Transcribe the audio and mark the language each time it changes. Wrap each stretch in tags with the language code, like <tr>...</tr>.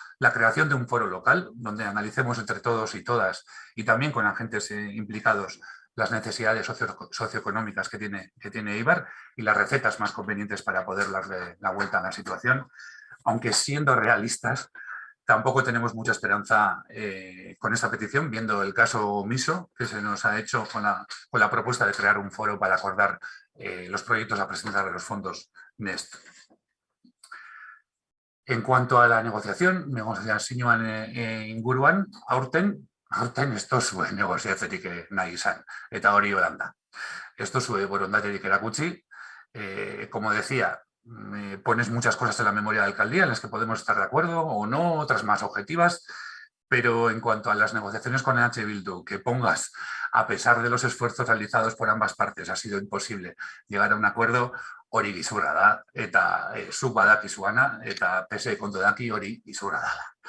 <es>la creación de un foro local donde analicemos entre todos y todas y también con agentes implicados las necesidades socioeconómicas que tiene Eibar y las recetas más convenientes para poder darle la vuelta a la situación, aunque siendo realistas, tampoco tenemos mucha esperanza con esta petición, viendo el caso omiso que se nos ha hecho con la propuesta de crear un foro para acordar los proyectos a presentar a los fondos NEST. En cuanto a la</es> <eu>negoziazioan inguruan, aurten ez tozue negoziatzerik nahi izan, eta hori holan da. Ez tozue borondaterik erakutsi,</eu> <es>como decía, pones muchas cosas en la memoria de alcaldía en las que podemos estar de acuerdo o no, otras más objetivas, pero en cuanto a las negociaciones con EH Bildu, que pongas, a pesar de los esfuerzos realizados por ambas partes, ha sido imposible llegar a un acuerdo,</es> <eu>hori gizurra da, eta zuk badakizuana, eta PSE kontu daki hori gizurra dala.</eu>